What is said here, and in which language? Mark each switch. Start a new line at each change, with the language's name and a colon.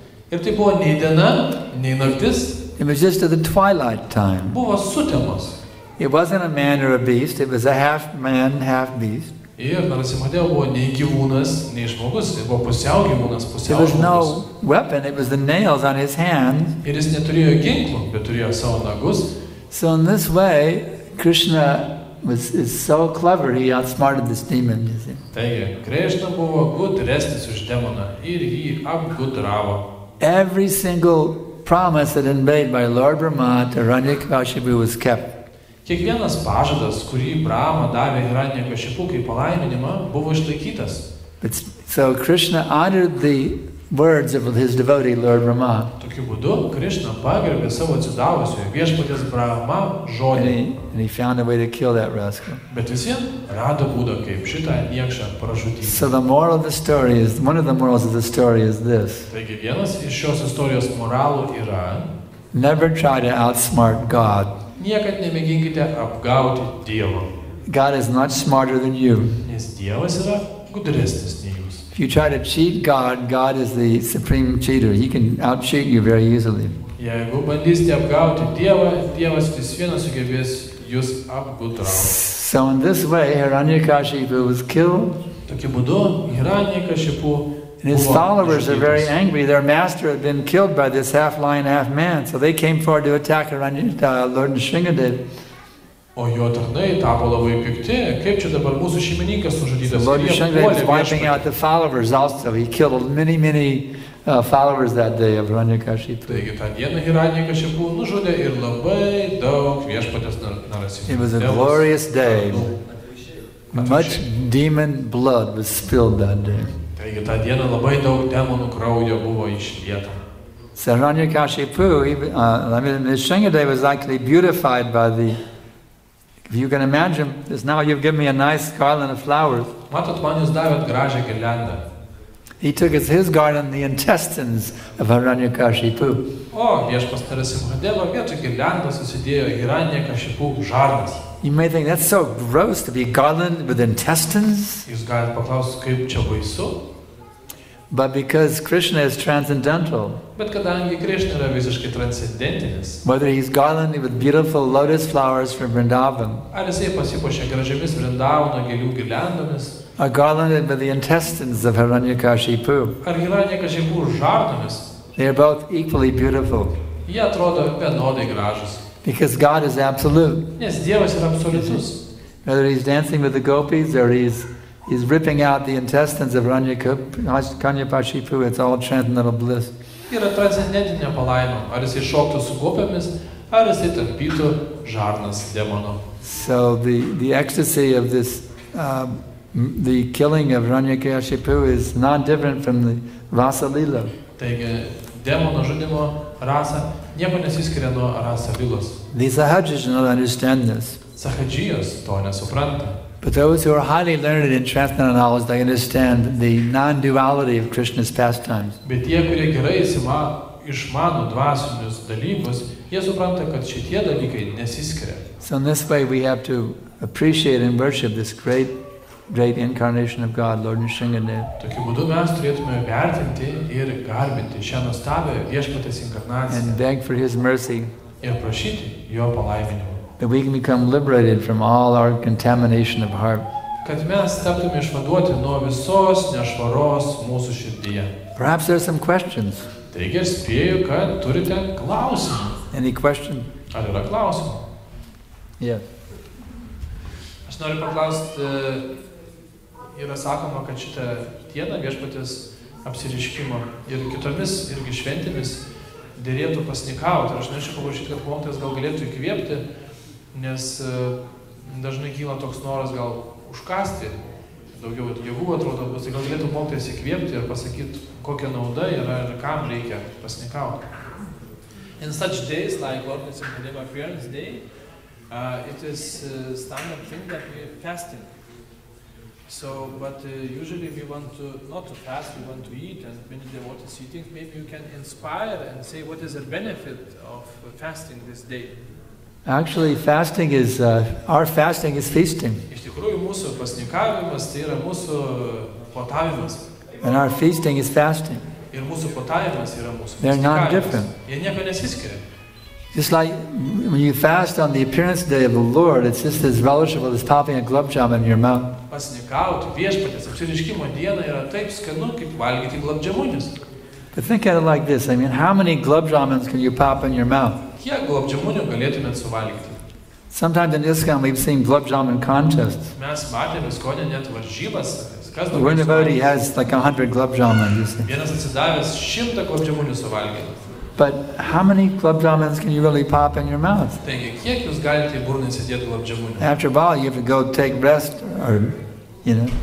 Lithuanian: Ir tai buvo nei diena, nei naktis.
English: It was just at the twilight time.
Lithuanian: Buvo sutemos.
English: It wasn't a man or a beast. It was a half man, half beast.
Lithuanian: Ir Narasimha buvo nei gyvūnas, nei žmogus. Tai buvo pusiau gyvūnas,
English: There
Lithuanian: pusiau
English: was
Lithuanian: žmogus.
English: no weapon. It was the nails on his hands.
Lithuanian: Ir jis neturėjo ginklų, bet turėjo savo nagus.
English: So in this way, Krishna is so clever. He outsmarted this demon, you see.
Lithuanian: Taigi, Krishna buvo gudresnis už demoną ir jį apgudravo.
English: Every single promise that had been made by Lord Brahma to Hiranyakashipu was kept.
Lithuanian: Kiekvienas pažadas, kurį Brahma davė Hiranyakashipu kaip palaiminimą, buvo išlaikytas.
English: So Krishna honored the words of his devotee, Lord Brahma.
Lithuanian: Tokiu būdu Krishna pagerbė savo atsidavusiojo viešpaties Brahma žodį.
English: And he found a way to kill that rascal.
Lithuanian: Bet vis vien rado būdą, kaip šitą niekšą pražudyti.
English: So the moral of the story is, one of the morals of the story is this.
Lithuanian: Taigi vienas iš šios istorijos moralų yra,
English: Never try to outsmart God.
Lithuanian: Niekad nemėginkite apgauti Dievo.
English: God is not smarter than you.
Lithuanian: Nes Dievas yra gudresnis nei jūs.
English: If you try to cheat God, God is the supreme cheater. He can out-cheat you very easily.
Lithuanian: Jeigu bandysite apgauti Dievą, Dievas vis vienas sugebės jūs apgudrauti.
English: So in this way, Hiranyakashipu was killed.
Lithuanian: Tokiu būdu Hiranyakashipu
English: And his followers are very angry. Their master had been killed by this half lion, half man. So they came forward to attack Lord Nrisimha.
Lithuanian: O jo tarnai tapo labai pikti. Kaip čia dabar mūsų šeimininkas sužudytas?
English: Lord Nrisimha was wiping out the followers also. He killed many followers that day of Hiranyakashipu.
Lithuanian: Taigi tą dieną Hiranyakashipu nužudė ir labai daug viešpatės Narasimha.
English: It was a glorious day. Much demon blood was spilled that day.
Lithuanian: Taigi tą dieną labai daug demonų kraujo buvo išlieta.
English: So Hiranyakashipu, Nrisimha was actually beautified by the. If you can imagine, because now you've given me a nice garland of flowers.
Lithuanian: Matot, man jūs davėt gražią girliandą.
English: He took as his garland the intestines of Hiranyakashipu.
Lithuanian: O viešpas Narasimha vietoj girliandos susidėjo Hiranyakashipu žarnas.
English: You may think that's so gross to be garlanded with intestines.
Lithuanian: Jūs galite paklausti, kaip čia baisu?
English: But because Krishna is transcendental,
Lithuanian: Bet kadangi Krishna yra visiškai transcendentinis,
English: whether he's garlanded with beautiful lotus flowers from Vrindavan,
Lithuanian: ar jisai pasipuošė gražiamis Vrindavano gėlių girliandomis,
English: or garlanded with the intestines of Hiranyakashipu,
Lithuanian: ar Hiranyakashipu žarnomis,
English: they are both equally beautiful.
Lithuanian: jie atrodo vienodai gražus.
English: Because God is absolute.
Lithuanian: Nes Dievas yra absoliutus.
English: Whether he's dancing with the gopis or he's ripping out the intestines of Hiranyakashipu, it's all transcendental bliss.
Lithuanian: Yra transcendentinė palaima. Ar jisai šoktų su gopėmis, ar jisai tampytų žarnas demono.
English: So the ecstasy of this, the killing of Hiranyakashipu is not different from the Rasa Lila.
Lithuanian: Taigi, demono žudimo rasa nieko nesiskiria nuo rasa lilos.
English: These Sahajis do not understand this.
Lithuanian: Sahajijos to nesupranta.
English: But those who are highly learned in transcendental knowledge, they understand the non-duality of Krishna's pastimes.
Lithuanian: Bet tie, kurie gerai išmano dvasinius dalykus, jie supranta, kad šitie dalykai nesiskiria.
English: So in this way we have to appreciate and worship this great incarnation of God, Lord Nrisimha.
Lithuanian: Tokiu būdu mes turėtume vertinti ir garbinti šią nuostabią viešpatės inkarnaciją.
English: And beg for his mercy.
Lithuanian: Ir prašyti jo palaiminimo.
English: That we can become liberated from all our contamination of heart.
Lithuanian: Kad mes taptume išvaduoti nuo visos nešvaros mūsų širdyje.
English: Perhaps there are some questions.
Lithuanian: Taigi aš spėju, kad turite klausimų.
English: Any question?
Lithuanian: Ar yra klausimų?
English: Yes.
Lithuanian: Aš noriu paklausti, yra sakoma, kad šitą dieną viešpatės apsireiškimo ir kitomis irgi šventėmis dėrėtų pasnikauti. Ir aš norėčiau paprašyti, kad mokytojas gal galėtų įkvėpti, nes dažnai kyla toks noras gal užkasti, daugiau jėgų atrodo, tai gal galėtų mokytojas įkvėpti ir pasakyti, kokia nauda yra ir kam reikia pasnikauti.
English: In such days like Lord Nrisimha appearance day, it is standard thing that we are fasting. So, but usually we want to not to fast, we want to eat, and when the devotee is eating, maybe you can inspire and say what is the benefit of fasting this day. Actually, fasting is our fasting is feasting.
Lithuanian: Iš tikrųjų, mūsų pasnikavimas tai yra mūsų puotavimas.
English: And our feasting is fasting.
Lithuanian: Ir mūsų puotavimas yra mūsų pasnikavimas.
English: They're not different.
Lithuanian: Jie nieko nesiskiria.
English: Just like when you fast on the appearance day of the Lord, it's just as relishable as popping a glove jamun in your mouth.
Lithuanian: Pasnikauti viešpatės apsireiškimo dieną yra taip skanu, kaip valgyti globdžiamunius.
English: But think at it like this. I mean, how many glove jamuns can you pop in your mouth?
Lithuanian: Kiek globdžiamunių galėtumėt suvalgyti?
English: Sometimes in ISKCON we've seen glove jamun contests.
Lithuanian: Mes matėme ISKCON net varžybas.
English: One devotee has like 100 glove jamuns.
Lithuanian: Vienas atsidavęs 100 globdžiamunių suvalgyti.
English: But how many glove jamuns can you really pop in your mouth?
Lithuanian: Taigi, kiek jūs galite į burną įsidėti globdžiamunių?
English: After a while, you have to go take rest, or you know.